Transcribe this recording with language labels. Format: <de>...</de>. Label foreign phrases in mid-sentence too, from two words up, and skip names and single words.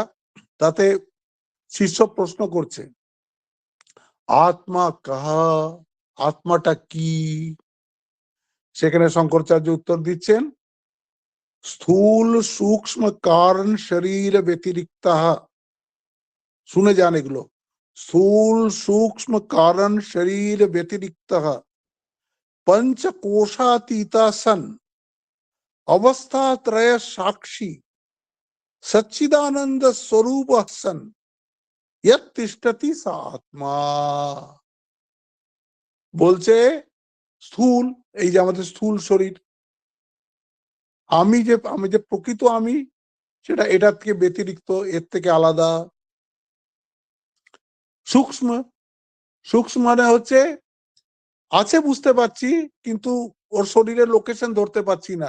<bn>তাতে শিষ্য প্রশ্ন করছে আত্মা কাহা, আত্মাটা কি? সেখানে শঙ্করাচার্য উত্তর দিচ্ছেন</bn> <sa>স্থূল সূক্ষ্ম কারণ শরীর ব্যতিরিক্ত।</sa> <bn>শুনে যান এগুলো,</bn> <sa>স্থূল সূক্ষ্ম কারণ শরীর ব্যতিরিক্ত पंचकोशातीता सन अवस्था त्रय साक्षी सच्चिदानंद स्वरूप सन यत् तिष्ठति सा आत्मा।</sa> <bn>বলছে স্থূল, এই যে আমাদের স্থূল শরীর, আমি যে প্রকৃত আমি, সেটা এটার থেকে ব্যতিরিক্ত, এর থেকে আলাদা। সূক্ষ্ম, সূক্ষ্ম মানে হচ্ছে আছে বুঝতে পারছি, কিন্তু ওর শরীরের লোকেশন ধরতে পারছি না।</bn>